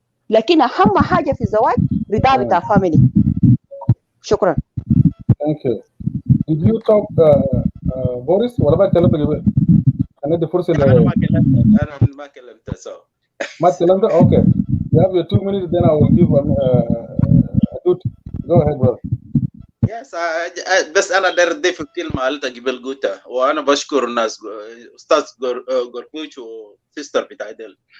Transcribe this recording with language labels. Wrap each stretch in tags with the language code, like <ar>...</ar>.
<ar>لكن أهم حاجة في الزواج رضا بتاع الفاميلي. شكرا.</ar> <en>Thank you. Did you talk</en> <ar>بوريس ولا ما اتكلمت قبل؟ هندي فرصة أنا ما كلمت سو. ما اتكلمت؟</ar> <en>Okay. You have your 2 minutes, then I will give Adut. Go ahead, brother. Yes,</en> <ar>بس أنا داير أضيف الكلمة اللي قبل قلتها، وأنا بشكر الناس أستاذ غوركوش وسيستر بتاعي ديل.</ar>